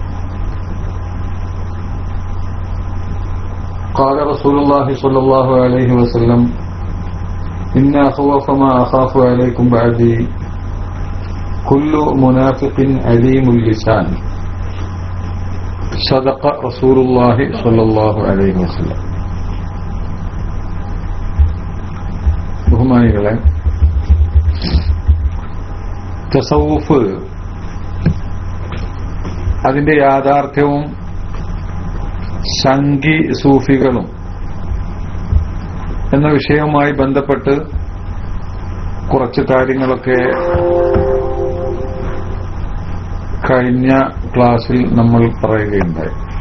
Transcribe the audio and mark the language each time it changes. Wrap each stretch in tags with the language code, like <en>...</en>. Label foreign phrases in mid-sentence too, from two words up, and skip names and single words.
<ar>قال رسول الله صلى الله عليه وسلم إن أخوف ما أخاف عليكم بعدي كل منافق عليم اللسان صدق رسول الله صلى الله عليه وسلم.</ar> <ml>ബഹുമാനികളെ, തസവുഫ് അതിന്റെ യാഥാർത്ഥ്യവും സംഘി സൂഫികളും എന്ന വിഷയവുമായി ബന്ധപ്പെട്ട് കുറച്ച് കാര്യങ്ങളൊക്കെ കഴിഞ്ഞ ക്ലാസ്സിൽ നമ്മൾ പറയുകയുണ്ടായി.</ml>